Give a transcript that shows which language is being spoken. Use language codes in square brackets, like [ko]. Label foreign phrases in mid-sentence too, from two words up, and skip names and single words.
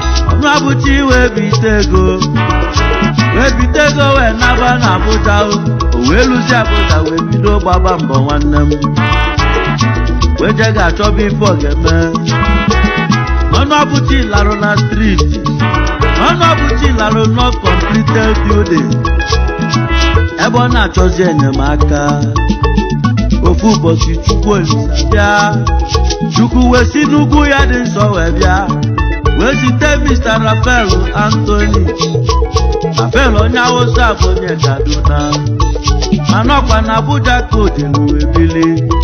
[ig] Ọnụ abụchi wee bite ego. Wee bite ego wee naba na Abuja o. O wee lụzie Abuja wee bido gbaba mbọ nwanne m. Wee je ga-achọba ife ọ ga-eme. Ọnụ abụchi larụ na street. Ọnụ abụchi larụ [en] not completed building. [ig] Ebe ọ na-achọzi enyemaka. Ofu ụbọchị Chukwu Olisa bịa. Chukwu wee si n'ugwu ya dị nsọ wee bịa. Wee zite Mister Raphael Anthony. Raphael onye Hausa bụ onye Kaduna. Mana ọkwa na Abuja ka o jelu wee bili.